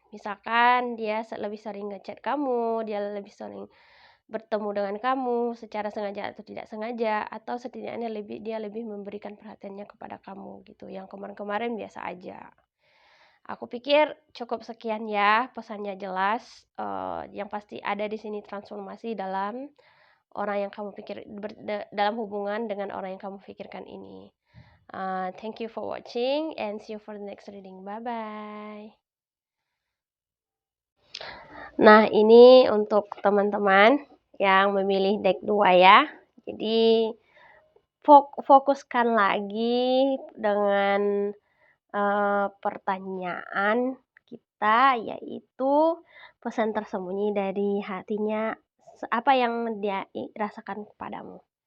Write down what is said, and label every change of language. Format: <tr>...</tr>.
<id>Misalkan dia lebih sering ngechat kamu, dia lebih sering bertemu dengan kamu secara sengaja atau tidak sengaja, atau setidaknya dia lebih memberikan perhatiannya kepada kamu gitu, yang kemarin-kemarin biasa aja. Aku pikir cukup sekian ya, pesannya jelas, yang pasti ada di sini transformasi dalam orang yang kamu pikir dalam hubungan dengan orang yang kamu pikirkan ini.</id> <en>Thank you for watching and see you for the next reading. Bye-bye.</en> <id>Nah, ini untuk teman-teman yang memilih deck 2 ya. Jadi, fokuskan lagi dengan pertanyaan kita, yaitu pesan tersembunyi dari hatinya, apa yang dia rasakan kepadamu.</id>